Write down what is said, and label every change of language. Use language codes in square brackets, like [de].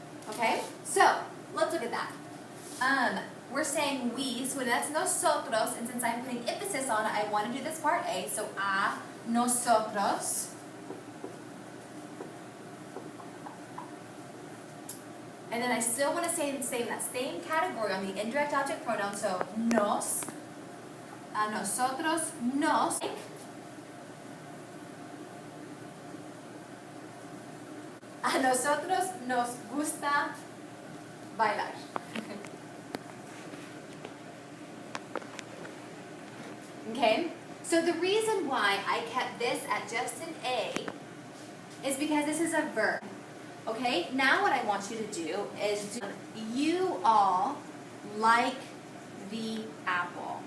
[en] Okay, so let's look at that. We're saying we, so that's nosotros, and since I'm putting emphasis on it, I want to do this part A, so [es] a nosotros. [en] And then I still want to say in that same category on the indirect object pronoun, so nos, [es] a nosotros, nos. A nosotros nos gusta bailar. [en] Okay, so the reason why I kept this at just an A is because this is a verb. Okay, now what I want you to do is you all like the apple.